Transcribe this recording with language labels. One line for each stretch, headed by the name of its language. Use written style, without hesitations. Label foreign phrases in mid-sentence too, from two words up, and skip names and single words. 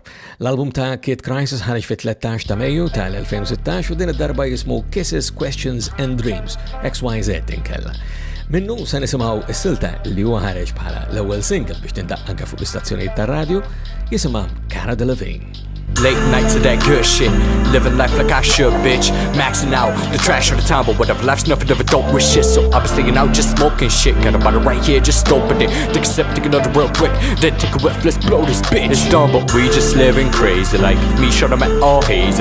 Maltese: L-album ta' Kid Crisis ħareġ fit-13 ta' Mejju tal-2016 u din id-darba jismu Kisses, Questions and Dreams XYZ inkella. Minnu se nisimgħu s-silta li huwa ħareġ bħala l-ewwel single biex tindaq anke fuq l-istazzjonijiet tar-radju jisimha Cara Delevingne.
English: Late nights of that good shit, living life like I should, bitch. Maxing out the trash of the town, but whatever, life's nothing of a dope with shit. So I've been staying out just smoking shit. Got a bottle right here, just open it. Take a sip, take another real quick, then take a whiff, let's blow this bitch. It's dumb, but we just living crazy. Like me, shut them at all hazy.